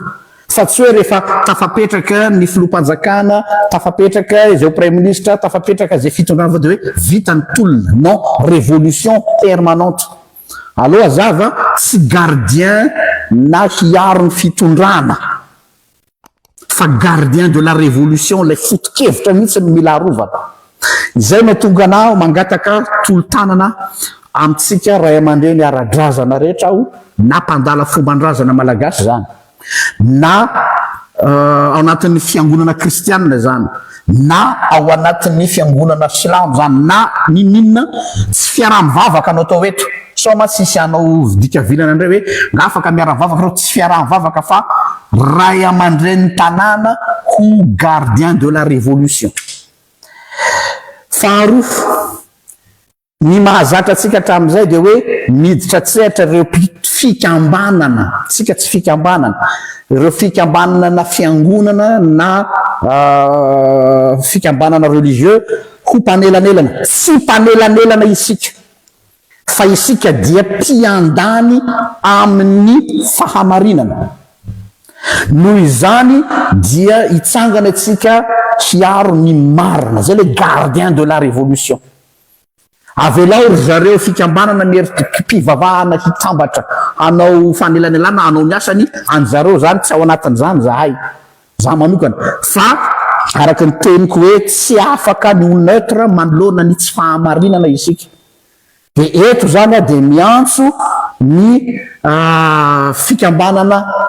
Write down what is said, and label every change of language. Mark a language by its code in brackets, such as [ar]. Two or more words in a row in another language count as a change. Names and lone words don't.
[mg] Fa tsy hoe rehefa tafapetraka ny filoham-panjakana, tafapetraka izay [fr] premier ministre, [mg] tafapetraka izay fitondrana dia hoe vita ny tolona. [fr] Non, révolution permanente. [mg] Aloha zava tsy gardien na hiaro ny fitondrana fa [fr] gardien de la révolution, [mg] lay foto-kevitra mihitsy mila arovana. Izay mahatonga anao mangataka tolo-tanana amitsika ray aman-dreny ara-drazana rehetra aho, na mpandala fomban-drazana malagasy zany, na ao anatin'ny fiangonana kristianina zany, na ao anatin'ny fiangonana silamo zany, na ninina tsy fiaraha-mivavaka anao atao eto. So ma tsisy anao vidikavilana indray hoe ngafaka miara-mivavaka reo, tsy fiaraha-mivavaka fa ray aman-dreny tanàna ho [fr] gardien de la révolution. [mg] Faharoa, ny mahazatra atsika hatramin'izay dia hoe miditra tsehatra ireo fikambanana, tsika tsy fikambanana, ireo fikambanana fiangonana na fikambanana religieux ho mpanelanelana. Tsy mpanelanelana isika fa isika dia mpiandany amin'ny fahamarinana. Noho izany dia hitsangana atsika hiaro ny marina, zay le [fr] gardien de la révolution. [mg] avelao ry zareo fikambanana miery-mpivavahana hitambatra hanao fanelanelana hanao ny asany anjareo zany tsy ao anatin'izany zahay za manokana fa araky ny teniko hoe tsy afaka ny neutre manoloana ny tsy fahamarinana isika de eto zany a de miantso ny fikambanana